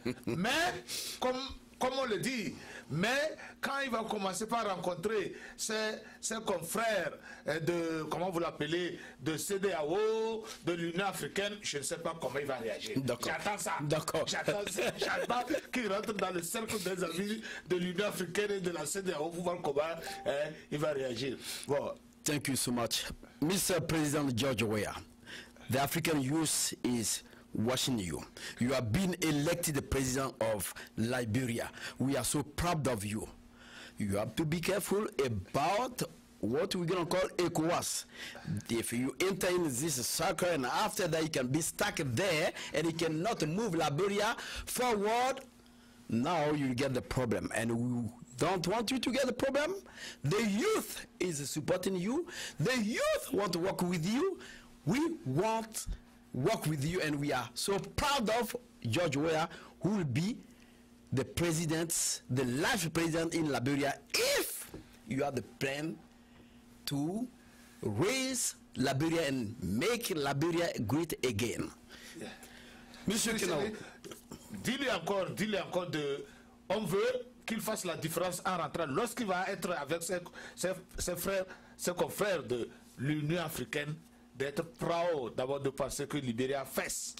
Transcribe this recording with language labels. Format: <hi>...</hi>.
<fr>Mais comme on le dit, mais quand il va commencer par rencontrer ses confrères de, comment vous l'appelez, de CEDEAO, de l'Union africaine, je ne sais pas comment il va réagir. J'attends ça. D'accord. J'attends qu'il rentre dans le cercle des amis de l'Union africaine et de la CEDEAO pour voir comment il va réagir. Bon.</fr> <en>Thank you so much. Mr. President George Weah, the African youth is watching you. You have been elected the president of Liberia. We are so proud of you. You have to be careful about what we're going to call ECOWAS. If you enter in this circle and after that you can be stuck there and you cannot move Liberia forward, now you get the problem. And we don't want you to get the problem. The youth is supporting you. The youth want to work with you. We want work with you, and we are so proud of George Weah, who will be the president, the life president in Liberia, if you have the plan to raise Liberia and make Liberia great again. Yeah.</en> <fr>Monsieur Kenao, dis-lui encore on veut qu'il fasse la différence en rentrant. Lorsqu'il va être avec ses frères, ses confrères de l'Union africaine, d'être proud, d'abord de penser que Liberia fesse.</fr>